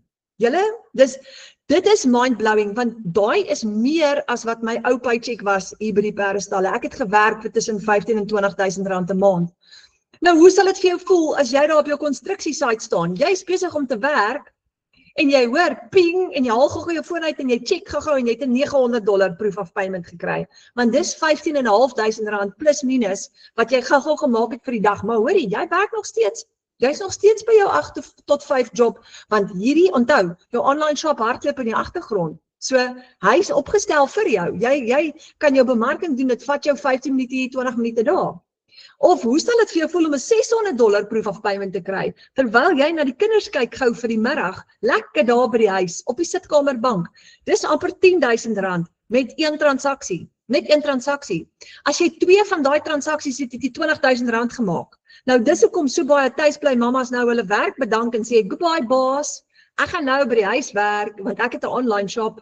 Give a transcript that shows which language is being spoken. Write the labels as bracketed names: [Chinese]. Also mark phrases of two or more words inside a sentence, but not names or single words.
[Afrikaans] Julle, dit is mind-blowing, want daai is meer as wat my ou paycheck was hier by die Perdestalle. Ek het gewerk vir tussen 15 en 20.000 rand 'n maand. Nou, hoe sal dit vir jou voel as jy daar op jou konstruksiesite staan? Jy is besig om te werk en jy hoor ping en jy haal gou jou foon uit en jy check gou en jy het 'n $900 [English] proof of payment [Afrikaans] gekry. Want dis 15.500 rand plus minus wat jy gou gemaak het vir die dag. Maar hoorie, jy werk nog steeds. Jy's nog steeds by jou 8 tot 5 job, want hierdie, onthou, jou [English] online shop [Afrikaans] hardloop in die agtergrond. So, hy's opgestel vir jou. Jy kan jou bemarking doen, dit vat jou 15 minute hier, 20 minute daar. Of hoe sal dit vir jou voel om 'n $600 [English] proof of payment [Afrikaans] te kry, terwyl jy na die kinders kyk gou vir die middag, lekker daar by die huis, op die sitkamerbank. Dis amper R10,000 met een transaksie. Net een transaksie. As jy 2 van daai transaksies het, het jy R20,000 gemaak. Nou dis hoekom so baie tuisbly mamas nou hulle werk bedank en sê, goodbye baas, ek gaan nou by die huis werk, want ek het 'n [English] online shop.